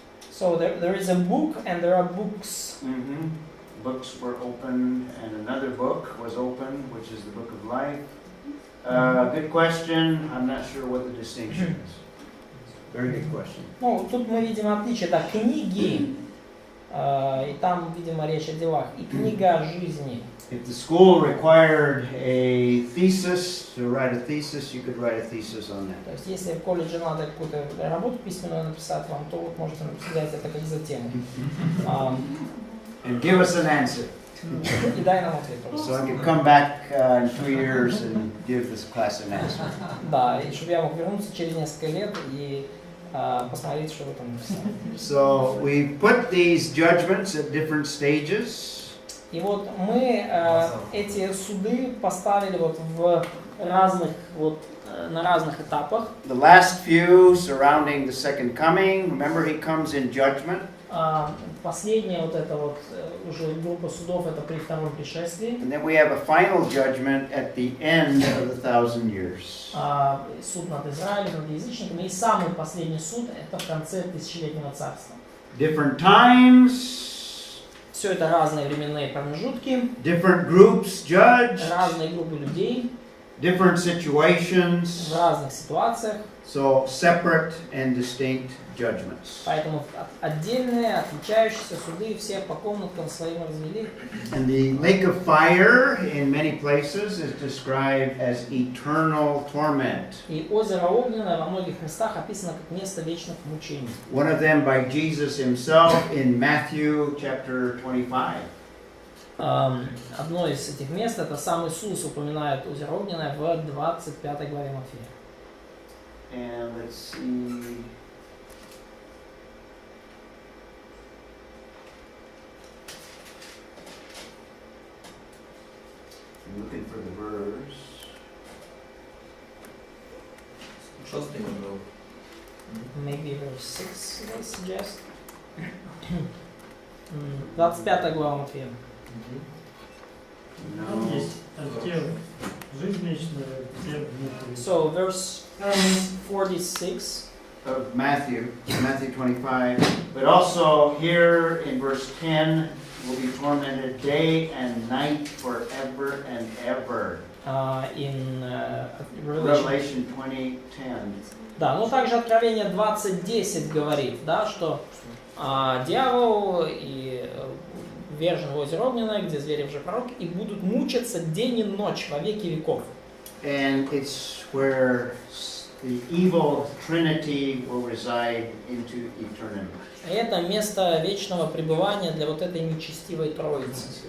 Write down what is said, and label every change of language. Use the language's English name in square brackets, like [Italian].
[English] So there is a book and there are books. Mm-hmm. Books were opened and another book was opened, which is the Book of Life. Good question. I'm not sure what the distinction is. Very good question. [Russian] Тут мы видим отличие, да, книги, и там, видимо, речь о делах, и книга жизни. [English] If the school required a thesis, to write a thesis, you could write a thesis on that. [Russian] То есть, если в колледже надо какую-то работу письменную написать вам, то вот можете написать это как за тему. [English] And give us an answer. [Russian] И дай нам ответ. [English] So I can come back in 2 years and give this class an answer. [Russian] Да, и чтобы я мог вернуться через несколько лет и посмотреть, что вы там написали. [English] So we put these judgments at different stages. [Russian] И вот мы эти суды поставили вот в разных на разных этапах. [English] The last few surrounding the second coming. Remember, he comes in judgment. [Russian] Последняя вот эта вот уже группа судов это при втором пришествии. [English] And then we have a final judgment at the end of the 1,000 years. [Russian] Суд над Израилем, над язычниками. И самый последний суд это в конце тысячелетнего царства. [English] Different times. [Russian] Все это разные временные промежутки. [English] Different groups judged. [Russian] Разные группы людей. [English] Different situations. [Russian] В разных ситуациях. [English] So separate and distinct judgments. [Russian] Поэтому отдельные, отличающиеся суды все по комнаткам своим развели. [English] And the lake of fire in many places is described as eternal torment. [Russian] И озеро огненное во многих местах описано как место вечных мучений. [English] One of them by Jesus himself in Matthew chapter 25. [Russian] Одно из этих мест это сам Иисус упоминает озеро огненное в 25 главе Матфея. [English] And let's see. I'm looking for the verse. Maybe verse 6, I suggest. [Russian] 25 глава Матфея. [English] No. [Russian] Жизнь вечная, [English] So verse 46 of Matthew 25. But also here in verse 10, will be tormented day and night forever and ever. In Revelation 20:10. [Russian] Да, но также Откровение 20:10 говорит, да, что дьявол и ввержен в озеро огненное, где звери лжепророки, и будут мучиться день и ночь во веки веков. [English] And it's where the evil trinity will reside into eternity. [Russian] Это место вечного пребывания для вот этой нечестивой троицы.